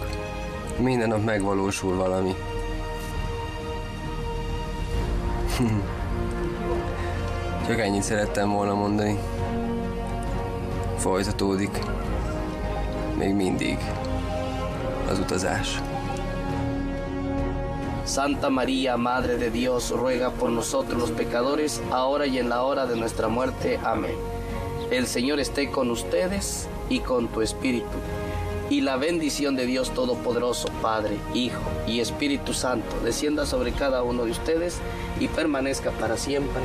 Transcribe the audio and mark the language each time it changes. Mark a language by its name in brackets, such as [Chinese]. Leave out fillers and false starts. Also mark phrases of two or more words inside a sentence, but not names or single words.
[Hungarian] Minden nap megvalósul valami. Csak ennyit szerettem volna mondani. Folytatódik még mindig az utazás. [Spanish] Santa María, Madre de Dios, ruega por nosotros los pecadores, ahora y en la hora de nuestra muerte. Amén. El Señor esté con ustedes y con tu espíritu. Y la bendición de Dios Todopoderoso, Padre, Hijo y Espíritu Santo, descienda sobre cada uno de ustedes y permanezca para siempre.